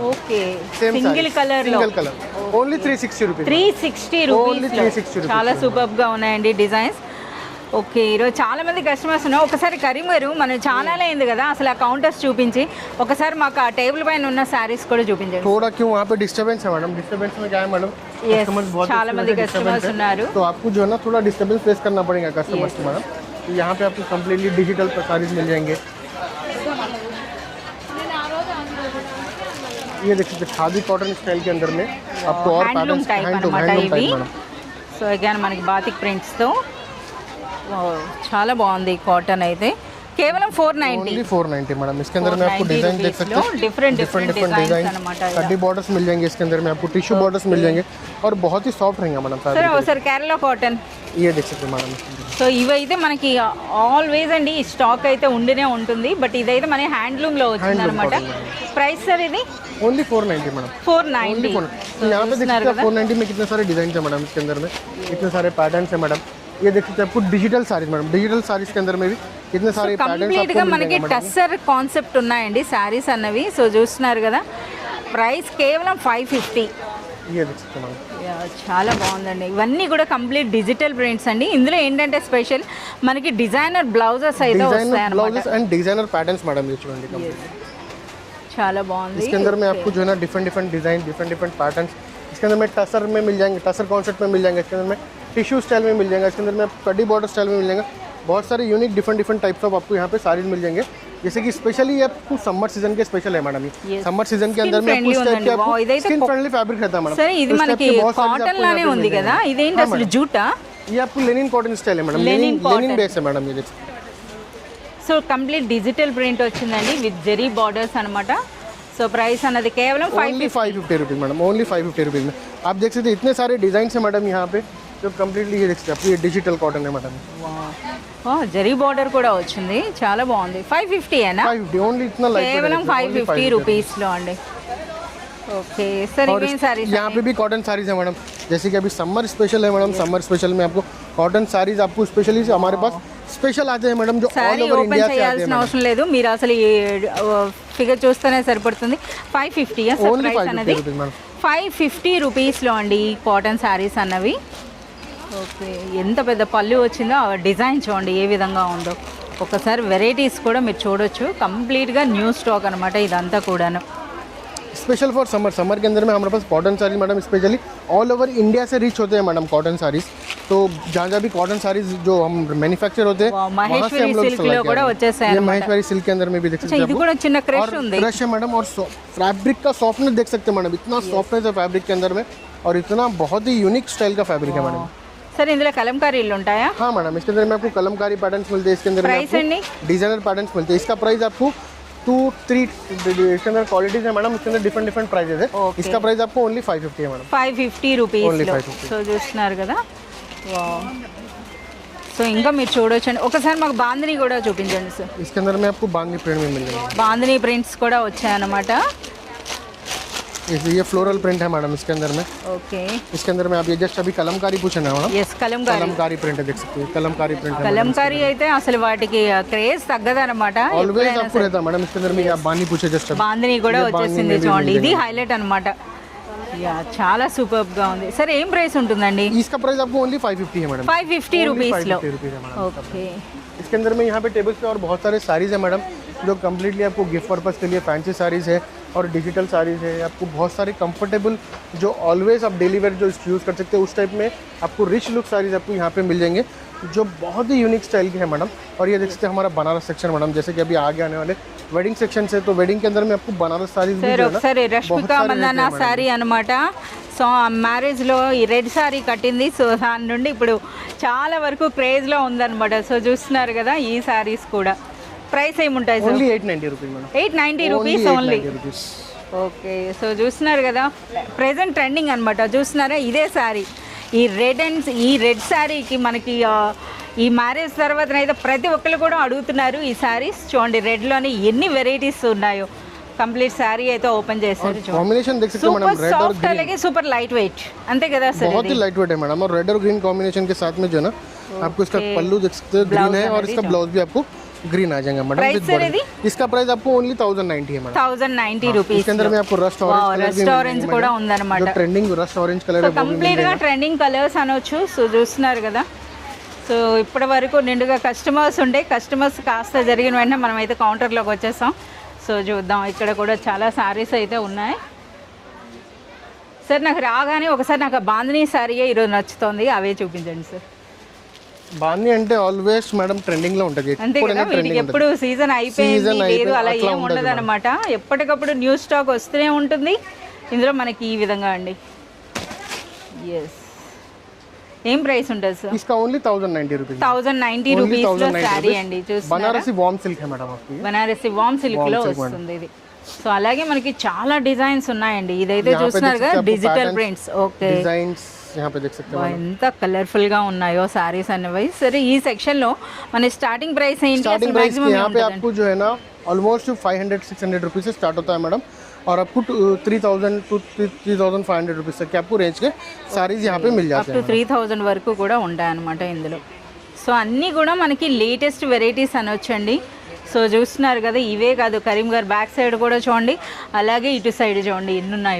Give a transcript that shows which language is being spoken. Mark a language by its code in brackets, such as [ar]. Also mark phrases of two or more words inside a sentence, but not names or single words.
[te] ఓకే, సింగిల్ కలర్ లో ఓన్లీ 360 రూపీస్. 360 రూపీస్. చాలా సూపర్ గా ఉన్నాయండి డిజైన్స్. ఓకే, ఈరోజు చాలా మంది కస్టమర్స్ ఉన్నారు. ఒకసారి కరీం గారు, మన ఛానల్ అయింది కదా, అసలు ఆ కౌంటర్స్ చూపించి ఒకసారి మాకు ఆ టేబుల్ పైన ఉన్న సారీస్ కూడా చూపించండి. [hi] थोड़ा क्यों वहाँ पे डिस्टर्बेंस है मैडम? डिस्टर्बेंस में क्या है मैडम? [te] చాలా మంది కస్టమర్స్ ఉన్నారు. [hi] तो आपको जो है ना थोड़ा डिस्टर्बेंस फेस करना पड़ेगा कस्टमर्स को मैडम. यहाँ पे आपको [en] completely digital sarees [hi] मिल जाएंगे. ये देखिए, खादी कॉटन स्टाइल के अंदर में आपको और [te] హ్యాండ్లూమ్ టైప్ అన్నమాట ఇవి. సో అగైన్ మనకి [en] batik prints [te] తో చాలా బాగుంది కాటన్ అయితే. కేవలం 490 [hi] मैडम. इसके अंदर में आपको डिजाइन देख सकते हैं, डिफरेंट डिजाइन. कड्डी बॉर्डर्स मिल जाएंगे इसके अंदर में, आपको [en] tissue borders [hi] मिल जाएंगे और बहुत ही सॉफ्ट रहेंगे मैडम. [te] सर కేరళ కాటన్ [hi] ये देख सकते हैं मैडम. [te] సో ఇవైతే మనకి ఆల్వేస్ అండి ఈ స్టాక్ అయితే ఉండినే ఉంటుంది. బట్ ఇదైతే మన హ్యాండ్లూమ్ లో వచ్చింది అనమాట. ప్రైస్ సార్ ఇది [hi] ओनली 490 मैडम. 490. यहाँ पे देख सकते हैं 490 में कितने सारे डिजाइन है मैडम. इसके अंदर में इतने सारे पैटर्न्स है मैडम. ये देख सकते हैं आपको डिजिटल साड़ीज मैडम. डिजिटल साड़ीज के अंदर में भी इतने सारे पैटर्न्स [te] కంప్లీట్ గా మనకి [en] tussar concept [te] ఉన్నాయండి సారీస్ అన్నవి. సో చూస్తున్నారు కదా, ప్రైస్ కేవలం 550. [hi] ये देख सकते हैं मैडम। [te] చాలా బాగుందండి. ఇవన్నీ కూడా [en] complete digital prints [te] అండి. ఇందులో ఏంటంటే స్పెషల్ మనకి [en] designer blouses [te] అయితే వస్తాయి [hi] डिजाइनर [te] అన్నమాట. [en] blouses and designer patterns madam [hi] ये चुनिए। [te] చాలా బాగుంది. [hi] इसके अंदर में आपको जो है ना [en] different different design, different different patterns, [hi] इसके अंदर में टसर में मिल जाएंगे, टसर कॉन्सेप्ट में मिल जाएंगे, इसके अंदर में [en] tissue style [hi] में मिल जाएगा, इसके अंदर में [en] kadi border style [hi] में मिल जाएगा। बहुत सारे [en] unique different different types of [hi] आपको यहाँ पे साड़ीज मिल जाएंगे। जैसे कि स्पेशली आपको [en] summer season [hi] के स्पेशल है मैडम ये। [en] summer season [hi] के अंदर में आपको इस टाइप के आपको [en] skin friendly fabric [hi] रहता है मैडम। [te] సరే ఇది మనకి కాటన్ లానే ఉంది కదా, ఇదేంటి అసలు జూటా? [hi] ये आपको [en] linen cotton style [hi] है मैडम, [en] linen base [hi] है मैडम ये देखिए। [te] సో [en] complete digital print [te] వచ్చిందండి [en] with zari borders [te] అన్నమాట. సో ప్రైస్ అన్నది కేవలం [hi] 550 रुपीज़ मैडम, ओनली 550 रुपीज़ में आप देख सकते हैं। इतने सारे डिजाइन है मैडम यहाँ पे जो कम्प्लीटली ये देख सकते हैं आपको, ये [en] digital cotton [hi] है मैडम। [en] zari border [te] కూడా వచ్చింది, చాలా బాగుంది. 550 ఏనా? 550 ఓన్లీ, [hi] इतना लाइट [te] కేవలం 550 రూపీస్ లో అండి. [hi] ओके सर, इवें सारीज यहाँ पे भी कॉटन साड़ीज है मैडम। जैसे कि अभी [en] summer special [hi] है मैडम, [en] summer special [hi] में आपको कॉटन साड़ीज आपको स्पेशली हमारे पास स्पेशल आते हैं मैडम, जो [en] all over India [hi] से आते हैं। [te] అవసరం లేదు, మీరు అసలు ఈ ఫిగర్ చూస్తేనే సరిపడుతుంది. 550 ఓన్లీ 550 मैडम, 550 రూపీస్లో అండి ఈ కాటన్ శారీస్ అన్నవి. ఓకే, ఎంత పెద్ద పళ్ళు వచ్చిందో ఆ డిజైన్ చూడండి ఏ విధంగా ఉందో. ఒకసారి వెరైటీస్ కూడా మీరు చూడొచ్చు. కంప్లీట్గా [en] new stock [te] అనమాట ఇదంతా కూడాను. [en] special for summer, [hi] समर के अंदर में हमारे पास कॉटन साड़ीज मैडम स्पेशली [en] all over India [hi] से रीच होते हैं मैडम कॉटन साड़ीज। तो जहाँ जहाँ भी कॉटन साड़ीज जो हम मैन्युफैक्चर होते हैं वहाँ से हम लोग ये महेश्वरी सिल्क के अंदर में भी देख सकते हैं। [te] ఇది కూడా చిన్న క్రష్ ఉంది, [hi] क्रश है मैडम। और फैब्रिक का सॉफ्टनेस देख सकते हैं मैडम, इतना सॉफ्टनेस है फैब्रिक के अंदर में और इतना बहुत ही यूनिक स्टाइल का फैब्रिक है मैडम। [te] सर इंదులో కలంకారీలు ఉంటాయా? [hi] हाँ मैडम, इसके अंदर में आपको कलमकारी पैटर्न्स मिलते हैं, इसके अंदर [te] प्राइस అండి [en] designer patterns [hi] मिलते हैं। इसका प्राइस आपको 2-3 इसके अंदर क्वालिटीज है मैडम, इसके अंदर डिफरेंट डिफरेंट प्राइसेस है। इसका प्राइस आपको ओनली 550 है मैडम, [te] 550 రూపీస్ లో. సో చూస్తున్నారు కదా, వావ్. సో ఇంకా మీరు చూడొచ్చండి. ఒకసారి మాకు బాందిని కూడా చూపించండి సార్. [hi] इसके अंदर में आपको बांधनी प्रिंट में मिल जाएगा, [te] బాందిని ప్రింట్స్ కూడా వచ్చాయన్నమాట. [hi] ये फ्लोरल प्रिंट है मैडम इसके अंदर में। [te] ఓకే, [hi] इसके अंदर में आप ये जस्ट अभी कलमकारी पूछे ना मैडम, [te] ఎస్ కలంకారీ. [hi] कलमकारी प्रिंट है, देख सकते हैं कलमकारी प्रिंट है। [te] కలంకారీ అయితే అసలు వాటికి క్రేజ్ తగ్గదన్నమాట. [hi] ऑलवेज आपको रहता है मैडम। इसके अंदर में आप बांधनी पूछे जस्ट अभी, [te] బాందిని కూడా వచ్చేసింది చూడండి, ఇది హైలైట్ అన్నమాట. యా, చాలా సూపర్బ్ గా ఉంది. సరే ఏం ప్రైస్ ఉంటుందండి? [hi] इसका प्राइस आपको ओनली 550 है मैडम, [te] 550 రూపీస్ లో. [hi] 550 रुपीज़ है मैडम। [te] ఓకే, [hi] इसके अंदर में यहाँ पे टेबल्स पे और बहुत सारे साड़ीज़ है मैडम, जो कम्प्लीटली आपको [en] gift purpose [hi] के लिए फैंसी साड़ीज़ है और डिजिटल साड़ीज़ है। आपको बहुत सारे कंफर्टेबल जो ऑलवेज आप [en] daily wear [hi] जो यूज़ कर सकते हैं उस टाइप में आपको [en] rich look [hi] साड़ीज़ आपको यहाँ पे मिल जाएंगे, जो बहुत ही यूनिक स्टाइल की है मैडम। और ये देख सकते हैं हमारा बनारस सेक्शन मैडम, जैसे कि अभी आगे आने वाले [en] wedding section [hi] से, तो वेडिंग के अंदर में आपको बनारस साड़ीज़ [te] సార్ ఒకసారి రష్మిక మందన్న శారీ అనమాట. సో ఆ మ్యారేజ్లో ఈ రెడ్ శారీ కట్టింది. సో దాని నుండి ఇప్పుడు చాలా వరకు క్రేజ్లో ఉందన్నమాట. సో చూస్తున్నారు కదా, ఈ శారీస్ కూడా ప్రైస్ ఏముంటాయి సార్? ఓన్లీ 890 రూపీస్ మేడం, 890 రూపీస్ ఓన్లీ. రూపీస్. ఓకే, సో చూస్తున్నారు కదా, [en] present trending [te] అనమాట. చూస్తున్నారా, ఇదే శారీ, ఈ రెడ్ శారీకి మనకి ఈ మ్యారేజ్ తర్వాతనైతే ప్రతి ఒక్కరు కూడా అడుగుతున్నారు ఈ శారీస్. చూడండి రెడ్లోని ఎన్ని వెరైటీస్ ఉన్నాయో. కంప్లీట్ శారీ అయితే ఓపెన్ చేశారు. [hi] कॉम्बिनेशन देख सकते हैं मैडम, [te] సూపర్ [hi] रेड और [te] సాఫ్ట్ అలాగే [en] super light weight, [te] అంతే కదా సార్? [hi] बहुत ही [en] light weight [hi] है मैडम। और रेड और [en] green combination [hi] के साथ में जो है ना आपको इसका पल्लू देख सकते हैं ग्रीन है, और इसका ब्लाउज भी आपको ग्रीन आ जाएगा मैडम। [te] प्राइस सर ఇది? [hi] इसका प्राइस आपको ओनली 1090 है मैडम, [te] 1090 రూపీస్. [hi] इसके अंदर में आपको [en] rust orange rust orange [te] కూడా ఉందన్నమాట. [hi] जो [en] trending rust orange colour [hi] है, [te] కంప్లీట్ గా [en] trending colours [te] అనొచ్చు. సో చూస్తున్నారు కదా, సో ఇప్పటి వరకు నిండుగా కస్టమర్స్ ఉండే, కస్టమర్స్ కాస్త జరిగిన వెంటనే మనం అయితే కౌంటర్లోకి వచ్చేసాం. సో చూద్దాం, ఇక్కడ కూడా చాలా శారీస్ అయితే ఉన్నాయి. సార్ నాకు రాగానే ఒకసారి నాకు బాందిని శారీయే ఈరోజు నచ్చుతుంది, అవే చూపించండి సార్. బాందిని అంటే ఆల్వేస్ మేడం ట్రెండింగ్ లో ఉంటుంది, అంతే కదా, వీటికి ఎప్పుడు సీజన్ అయిపోయింది లేదు అలా ఏం ఉండదు అనమాట. ఎప్పటికప్పుడు [en] new stock [te] వస్తూనే ఉంటుంది. ఇందులో మనకి ఈ విధంగా అండి. ఎస్, ఏం ప్రైస్ ఉంటుంది సార్? [hi] इसका ओनली 1090 रुपीस, [te] 1090 రూపీస్ లో శారీ అండి. చూస్తున్నారా, [hi] बनारसी [en] warm silk [hi] है मैडम आपकी, [te] బనారసి [en] warm silk [te] లో వస్తుంది ఇది. సో అలాగే మనకి చాలా డిజైన్స్ ఉన్నాయండి. ఇదైతే చూస్తున్నారు కదా, [en] digital prints. [te] ఓకే, [hi] డిజైన్స్ यहाँ पे देख सकते हैं [te] ఎంత కలర్ఫుల్ గా ఉన్నాయో సారీస్ అనేవి. సరే, ఈ సెక్షన్ లో మన [en] starting price [te] ఏంటి? [en] starting price [hi] यहाँ पे आपको जो है ना ऑलमोस्ट 500-600 रुपीज से स्टार्ट होता है मैडम, और आपको 3000 to 3500 रुपीज तक के आपको रेंज के साड़ीज यहाँ पे मिल जाते हैं. [te] 3000 వరకు కూడా ఉంటాయి అన్నమాట ఇందులో. సో అన్నీ కూడా మనకి [en] latest varieties [te] అనొచ్చండి. సో చూస్తున్నారు కదా, ఇవే కాదు కరీంగర్ [en] back side [te] కూడా చూడండి, అలాగే ఇటు సైడ్ చూడండి ఎన్ని ఉన్నాయో.